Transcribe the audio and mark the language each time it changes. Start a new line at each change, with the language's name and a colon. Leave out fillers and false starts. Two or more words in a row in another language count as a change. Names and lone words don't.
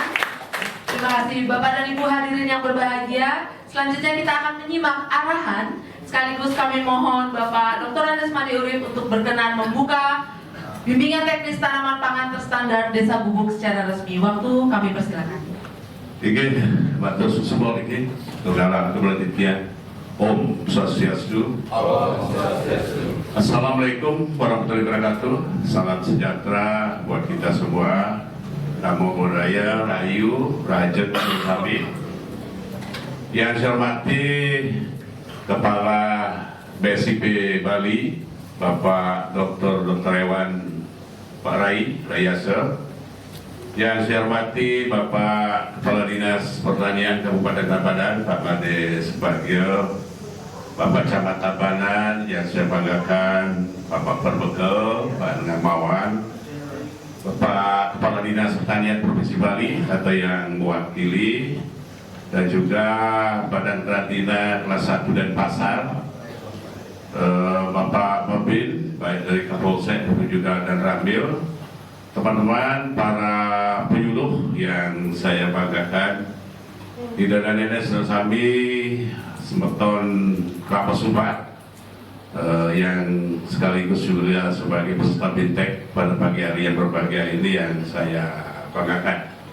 Indonesian: Terima kasih Bapak dan Ibu hadirin yang berbahagia. Selanjutnya kita akan menyimak arahan. Sekaligus kami mohon Bapak Dr. Andes Madi Urip untuk berkenan membuka bimbingan teknis tanaman pangan terstandar Desa Bubuk secara resmi. Waktu kami persilakan. Ingin matur susumo iki dalam keberadaan
Balinese: Om Swastiastu.
Arabic: السلام عليكم ورحمة الله وبركاته.
Indonesian: Salam sejahtera buat kita semua.
Pali: Namo Buddhaya,
Indonesian: Rahayu, Raja kami. Yang saya hormati Kepala BSIP Bali, Bapak Dr. Ewan Pak Rai Rayasa. Yang saya hormati Bapak Kepala Dinas Pertanian Kabupaten Tabanan, Pak Made Subagio, Bapak Camat Tabanan, yang saya banggakan Bapak Perbekel, Pak Ngamawan, Bapak Kepala Dinas Pertanian Provinsi Bali atau yang mewakili, dan juga Badan Karantina kelas 1 dan Pasar, Bapak Mabin, baik dari Kapolsek maupun juga dan Ramil, teman-teman para penyuluh yang saya banggakan, Ida dan Nenes dan Sami, Semeton Kelapa Sumbar, yang sekaligus juga sebagai peserta Bintek pada pagi hari yang berbahagia ini yang saya banggakan.